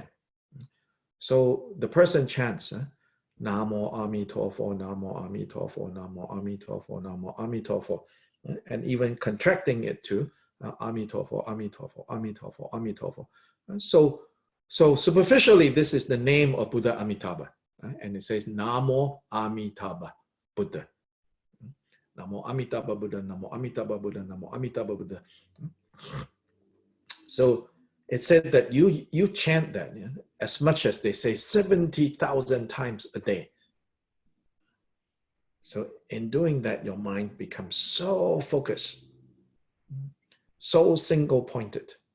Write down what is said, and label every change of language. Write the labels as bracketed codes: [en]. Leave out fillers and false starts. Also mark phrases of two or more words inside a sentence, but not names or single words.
[en] So the person chants, [zh] 南無阿彌陀佛，南無阿彌陀佛，南無阿彌陀佛，南無阿彌陀佛, [en] and even contracting it to Amitofo, Amitofo, Amitofo, Amitofo. So superficially, this is the name of Buddha Amitabha. And it says [sa] नमो अमिताभ बुद्ध. नमो अमिताभ बुद्ध, नमो अमिताभ बुद्ध, नमो अमिताभ बुद्ध. [en] So it said that you chant that as much as they say 70,000 times a day. So in doing that, your mind becomes so focused, so single-pointed.